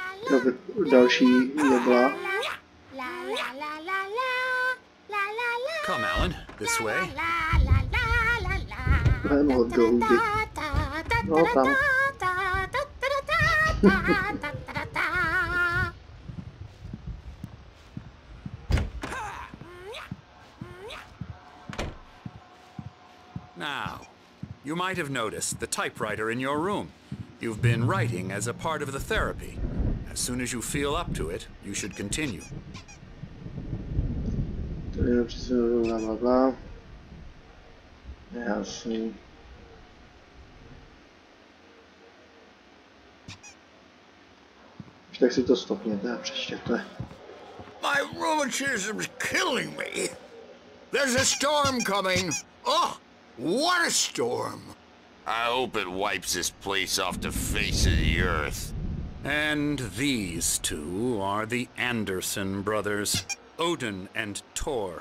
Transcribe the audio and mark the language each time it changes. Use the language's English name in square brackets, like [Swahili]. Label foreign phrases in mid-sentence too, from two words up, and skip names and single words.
[Czech] Další jedla. [English] Come, Alan, this way. [Czech] No, do huby. No, tam. [English] Now, you might have noticed the typewriter in your room. You've been writing as a part of the therapy. As soon as you feel up to it, you should continue. Bla, bla, bla. [Czech] Jasný. Tak si to stopněte a přečtěte. [English] My rheumatism's killing me. There's a storm coming. Oh, what a storm. I hope it wipes this place off the face of the earth. And these two are the Anderson brothers, Odin and Thor.